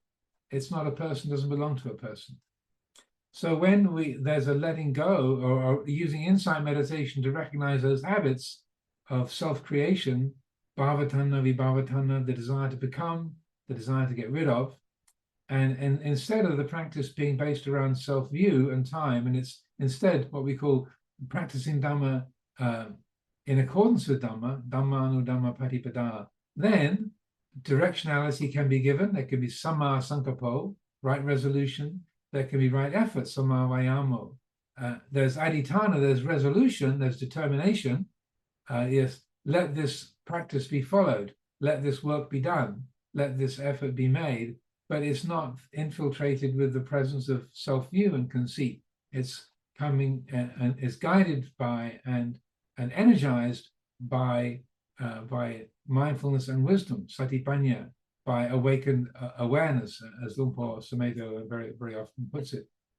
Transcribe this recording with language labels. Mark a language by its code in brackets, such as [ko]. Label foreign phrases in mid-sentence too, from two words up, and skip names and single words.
[en] It's not a person, doesn't belong to a person. So when there's a letting go or using insight meditation to recognize those habits of self-creation, [pi] bhavatanha, vibhavatanha, [en] the desire to become, the desire to get rid of, and instead of the practice being based around self-view and time, and it's instead what we call practicing Dhamma in accordance with Dhamma, [pi] Dhammanu Dhamma Patipada, [en] then directionality can be given. There can be [pi] samma sankappo, [en] right resolution. There can be right effort, [pi] samma vayamo. [en] There's adhitthana, there's resolution, there's determination. Yes, let this practice be followed. Let this work be done. Let this effort be made. But it's not infiltrated with the presence of self-view and conceit. It's coming and it's guided by and energized by mindfulness and wisdom, satipanya, by awakened awareness, as Luang Por Sumedho very, very often puts it.